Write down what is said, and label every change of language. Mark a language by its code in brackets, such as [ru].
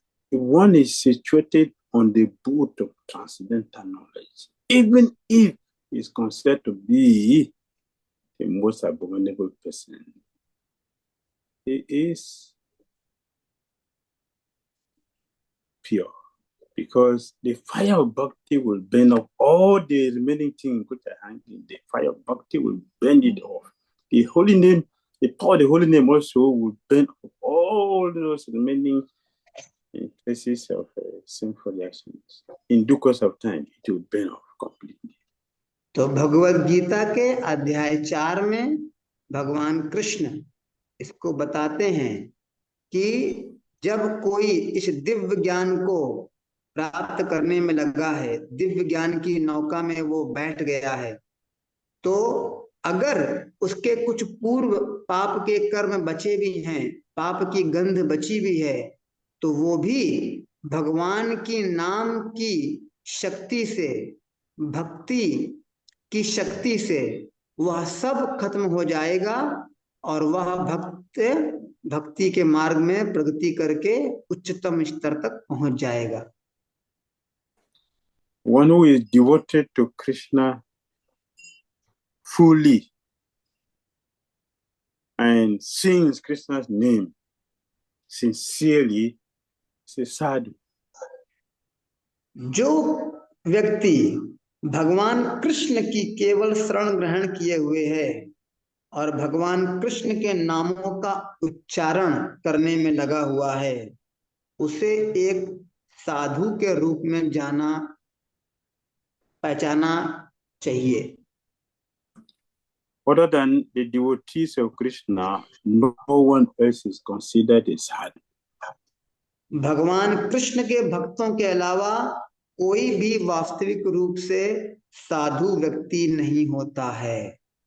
[en] If one is situated on the boat of transcendental knowledge, even if he is considered to be the most abominable person, he is pure, because the fire of bhakti will burn up all the remaining things which are hanging. The fire of bhakti will burn it off. The holy name, the power of the holy name also will burn up all those remaining traces of sinful reactions. In due course of time, it will burn off completely. [hi] तो भगवद गीता के अध्याय 4 में भगवान कृष्ण इसको बताते हैं कि जब कोई इस दिव्य ज्ञान को प्राप्त करने में लगा है, दिव्य ज्ञान की नौका में वो बैठ गया है, तो अगर उसके कुछ पूर्व पाप के कर्म बचे भी हैं, पाप की गंध बची भी है, तो वो भी भगवान की नाम की शक्ति से, भक्ति की शक्ति से वह सब खत्म हो जाएगा और वह भक्ति के मार्ग में प्रगति करके उच्चतम स्तर तक पहुंच जाएगा। [en] One who is devoted to Krishna fully and sings Krishna's name sincerely is a sadhu. [hi] जो व्यक्ति भगवान कृष्ण की केवल शरण ग्रहण किए हुए है और भगवान कृष्ण के नामों का उच्चारण करने में लगा हुआ है, उसे एक साधु के रूप में जाना पहचाना चाहिए। [en] Other than the devotees of Krishna, no one else is considered a sadhu. [hi] भगवान कृष्ण के भक्तों के अलावा कोई भी वास्तविक रूप से साधु व्यक्ति नहीं होता है।